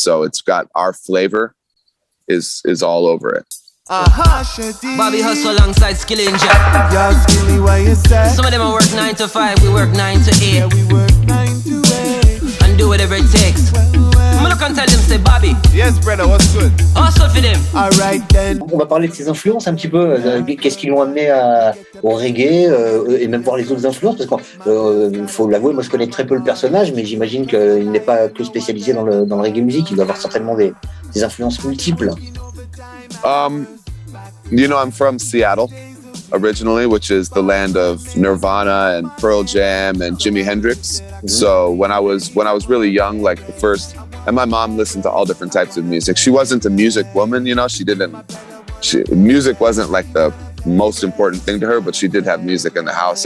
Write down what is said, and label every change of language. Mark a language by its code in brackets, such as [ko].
[en] So it's got our flavor is all over it. Bobby Hustle alongside Skilly and Jack. Yo, Skilly, what you say? Some of them work 9 to 5, we work 9 to 8. Yeah, we work 9 to 8. And do whatever it takes. I'm look and tell them, say, Bobby, Yes, brother, what's good? hustle for them. Alright then. [fr] On va parler de ses influences un petit peu. Qu'est-ce qui l'ont amené au reggae et même voir les autres influences, parce qu'il faut l'avouer, moi je connais très peu le personnage, mais j'imagine qu'il n'est pas que spécialisé dans le reggae music. Il doit avoir certainement des influences multiples. [en] You know, I'm from Seattle originally, which is the land of Nirvana and Pearl Jam and Jimi Hendrix. Mm-hmm. So when I was really young, like and my mom listened to all different types of music. She wasn't a music woman, you know, music wasn't like the most important thing to her, but she did have music in the house.